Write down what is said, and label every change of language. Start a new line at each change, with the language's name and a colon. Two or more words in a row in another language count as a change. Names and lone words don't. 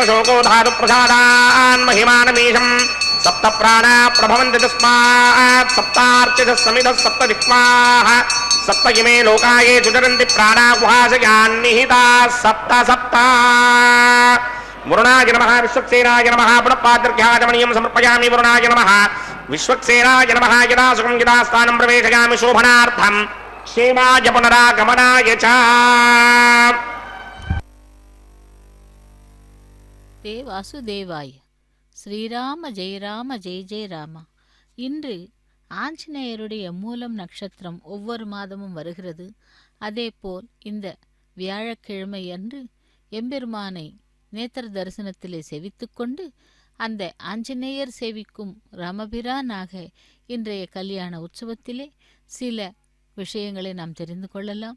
Sanskrit: शोको धातु प्रसादान् महिमानमीशम् सप्त प्राणा प्रभवन्ति तस्मात् सप्तार्चितः समितः सप्त दिक्पाः सप्त इमे लोकाये सुचरन्ति प्राणा गुहाशयान् निहिताः सप्त सप्त वरुणाय नमः विश्वक्सेनाय नमः पुनःपाद्रघ्याचमनीयं समर्पयामि वरुणाय नमः विश्वक्सेनाय नमः यदा सुखं यदा स्थानं प्रवेशयामि शोभनार्थं क्षेमाय पुनरागमनाय च ते वासुदेवाय श्रीराम जय जय रामा.
Tamil: இன்று ஆஞ்சநேயருடைய மூலம் நட்சத்திரம் ஒவ்வொரு மாதமும் வருகிறது. அதேபோல் இந்த வியாழக்கிழமை அன்று எம்பெருமானை நேத்திர தரிசனத்திலே செவித்துக்கொண்டு அந்த ஆஞ்சநேயர் சேவிக்கும் ராமபிரானாக இன்றைய கல்யாண உற்சவத்திலே சில விஷயங்களை நாம் தெரிந்து கொள்ளலாம்.